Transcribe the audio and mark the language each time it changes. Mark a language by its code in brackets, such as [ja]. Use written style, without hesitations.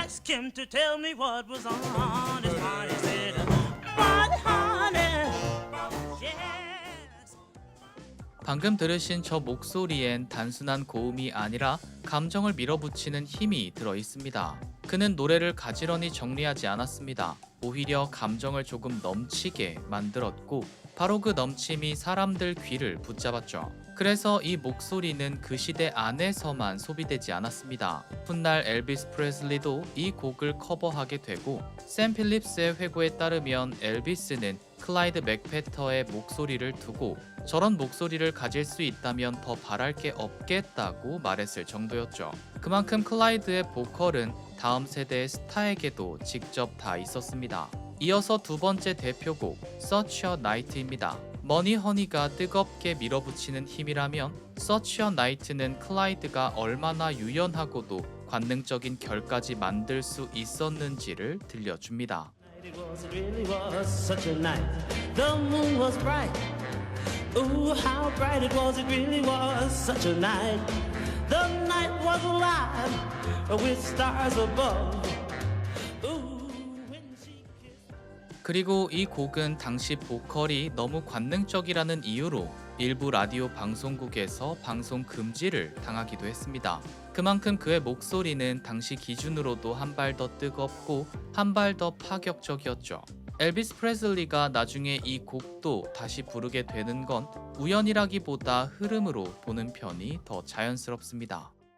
[en] Him to tell me what was on his mind. He said, "But honey, yes." [ko] 방금 들으신 저 목소리엔 단순한 고음이 아니라 감정을 밀어붙이는 힘이 들어 있습니다. 그는 노래를 가지런히 정리하지 않았습니다. 오히려 감정을 조금 넘치게 만들었고 바로 그 넘침이 사람들 귀를 붙잡았죠. 그래서 이 목소리는 그 시대 안에서만 소비되지 않았습니다. 훗날 엘비스 프레슬리도 이 곡을 커버하게 되고 샘 필립스의 회고에 따르면 엘비스는 클라이드 맥페터의 목소리를 두고 저런 목소리를 가질 수 있다면 더 바랄 게 없겠다고 말했을 정도였죠. 그만큼 클라이드의 보컬은 다음 세대의 스타에게도 직접 다 있었습니다. 이어서 두 번째 대표곡 Such a Night입니다. 머니 허니가 뜨겁게 밀어붙이는 힘이라면 Such a Night는 클라이드가 얼마나 유연하고도 관능적인 결까지 만들 수 있었는지를 들려줍니다. [en] It really was such a night. The moon was bright. Ooh, how bright it was. It really was such a night. The night was alive with stars above. Ooh, when she kissed. [ko] 그리고 이 곡은 당시 보컬이 너무 관능적이라는 이유로 일부 라디오 방송국에서 방송 금지를 당하기도 했습니다. 그만큼 그의 목소리는 당시 기준으로도 한 발 더 뜨겁고 한 발 더 파격적이었죠. 엘비스 프레슬리가 나중에 이 곡도 다시 부르게 되는 건 우연이라기보다 흐름으로 보는 편이 더 자연스럽습니다.